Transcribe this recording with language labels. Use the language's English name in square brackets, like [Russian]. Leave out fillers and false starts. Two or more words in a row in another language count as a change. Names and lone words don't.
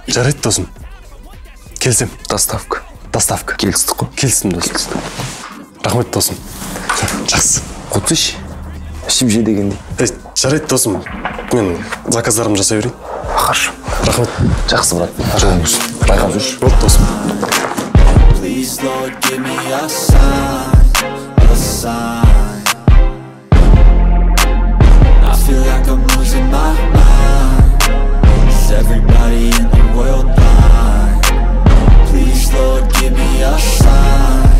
[Kazakh] Жарайды досым. Келсем. Доставка. Келістік қой. Келістім досым. Рахмет досым. Жақсы. Құтыш. Ішіп же дегендей. Жарайды досым. Мен заказдарымды жасай берейін. Хорошо. Рахмет. Жақсы, брат. Жолың болсын. Байқап жүрші. Болды досым. [English] Please, Lord, give me a sign. I feel like I'm losing my mind. Is everybody in the world blind? Please, Lord, give me a sign.